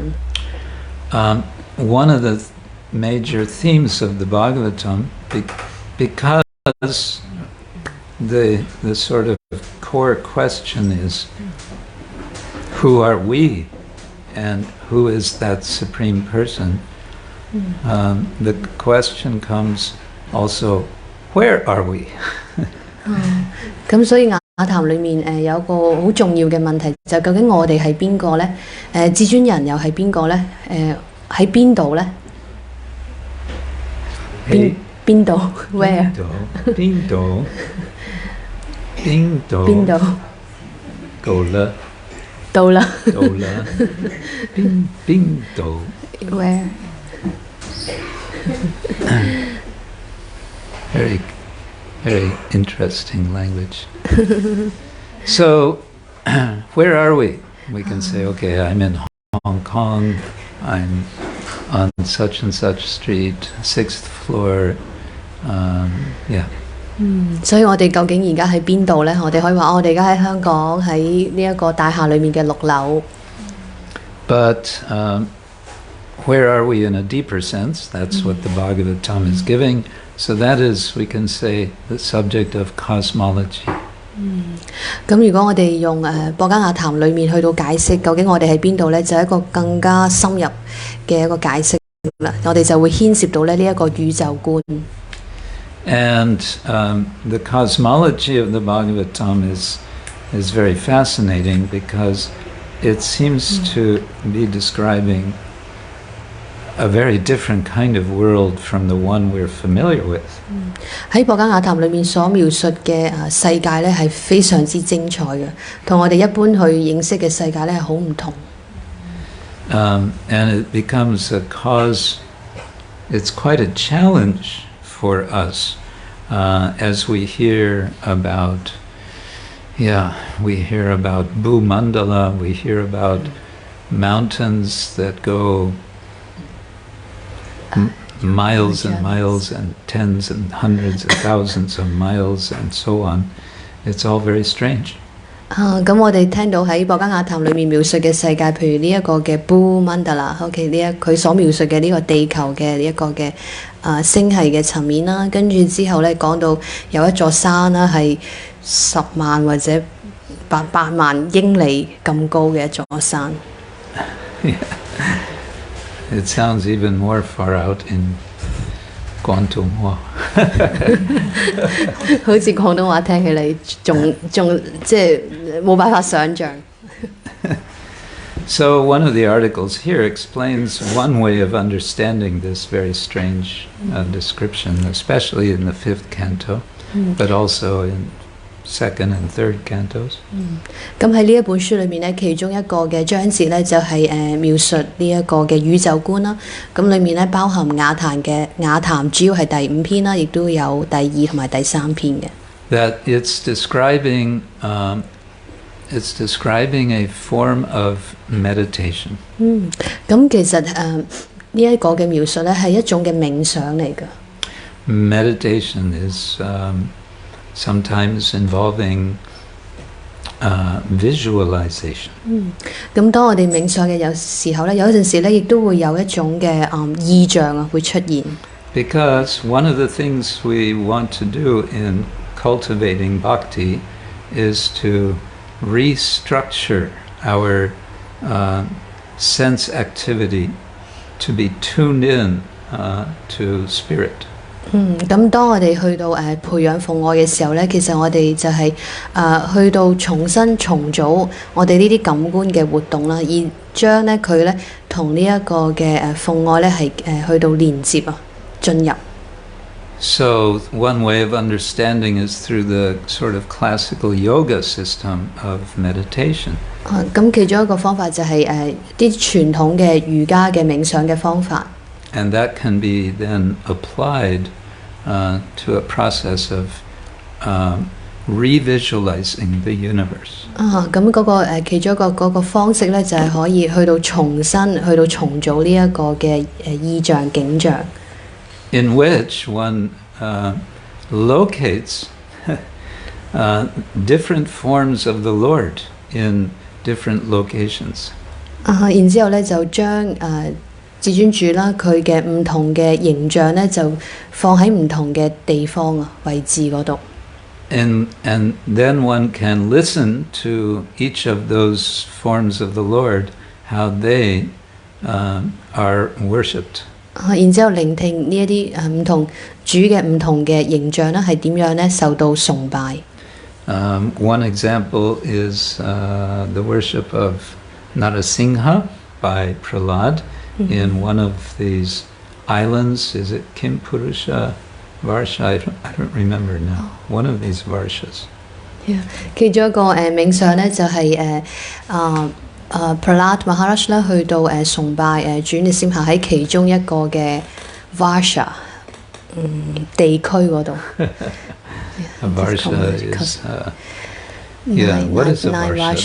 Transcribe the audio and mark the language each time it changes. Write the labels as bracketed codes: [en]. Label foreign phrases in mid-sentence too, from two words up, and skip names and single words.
[en] One of the major themes of the Bhagavatam, because the sort of core question is, who are we, and who is that supreme person? The question comes also, where are we? [yue] 咁所以雅談裏面有個好重要嘅問題，就究竟我哋係邊個呢？至尊人又係邊個呢？喺邊度呢？邊度 ？Where？邊度？到啦。邊度 [en] ？Where？ Very, very interesting language. So, where are we? We can say, okay, I'm in Hong Kong, I'm on such and such street, 6th floor, yeah. [yue] 所以我哋究竟而家喺邊度呢？我哋可以話我哋而家喺香港喺呢一個大廈裏面嘅6樓。 [en] But where are we in a deeper sense? That's what the Bhagavatam is giving. So that is, we can say, the subject of cosmology. [yue] 咁如果我哋用博伽雅談裏面去到解釋究竟我哋喺邊度呢，就係一個更加深入嘅一個解釋啦。我哋就會牽涉到呢一個宇宙觀。 [en] And the cosmology of the Bhagavatam is very fascinating because it seems to be describing a very different kind of world from the one we're familiar with. [yue] 喺博伽雅談裏面所描述嘅世界咧係非常之精彩嘅，同我哋一般去認識嘅世界咧係好唔同。 [en] And it becomes a cause, it's quite a challenge for us as we hear about, we hear about Bhumandala, we hear about mountains that go miles and miles and tens and hundreds of thousands of miles and so on. It's all very strange. [yue] 咁我哋聽到喺《博伽雅談》裏面描述嘅世界，譬如呢一個嘅 Blue Mandala，OK 佢所描述嘅呢個地球嘅呢一個嘅星系嘅層面啦，跟住之後咧講到有一座山啦，係10萬或者8萬英里咁高嘅一座山。 [en] It sounds even more far out in 廣東話。 [yue] 好似廣東話聽起嚟仲即係冇辦法想像。 [en] So one of the articles here explains one way of understanding this very strange description, especially in the 5th canto, but also in 2nd and 3rd cantos. [yue] 咁喺呢一本書裏面咧，其中一個嘅章節咧就係描述呢一個嘅宇宙觀啦。咁裏面咧包含雅談嘅雅談，主要係第5篇啦，亦都有第2同埋第3篇嘅。 [en] That it's describing a form of meditation. [yue] 咁其實呢一個嘅描述咧係一種嘅冥想嚟㗎。 [en] Meditation is sometimes involving visualization. [yue] 咁當我哋冥想嘅有時候咧，有陣時咧亦都會有一種嘅意象啊會出現。 [en] Because one of the things we want to do in cultivating bhakti is to restructure our sense activity to be tuned in to spirit. [yue] 咁當我哋去到培養奉愛嘅時候咧，其實我哋就係去到重新重組我哋呢啲感官嘅活動啦，而將咧佢咧同呢一個嘅奉愛咧係去到連接啊，進入。 [en] So one way of understanding is through the sort of classical yoga system of meditation. [yue] 咁其中一個方法就係啲傳統嘅瑜伽嘅冥想嘅方法。 [en] And that can be then applied to a process of revisualizing the universe. [yue] 咁嗰個其中一個嗰個方式咧，就係可以去到重組呢一個嘅意象景象。 [en] In which one locates different forms of the Lord in different locations. [yue] 然之後咧就將至尊主啦，佢嘅唔同嘅形象咧，就放喺唔同嘅地方啊位置嗰度。 [en] And then one can listen to each of those forms of the Lord, how they are worshipped. [yue] 然之後聆聽呢一啲唔同主嘅唔同嘅形象咧，係點樣咧受到崇拜。 [en] One example is the worship of Narasingha by Prahlad. In one of these islands, is it Kimpurusha Varsha? I don't remember now. One of these Varshas. [yue] 其中一個冥想咧就係Prahlad Maharaj 咧去到崇拜主尼閃下喺其中一個嘅 Varsha 地區嗰度。 [en] Varsha is what is a Varsha?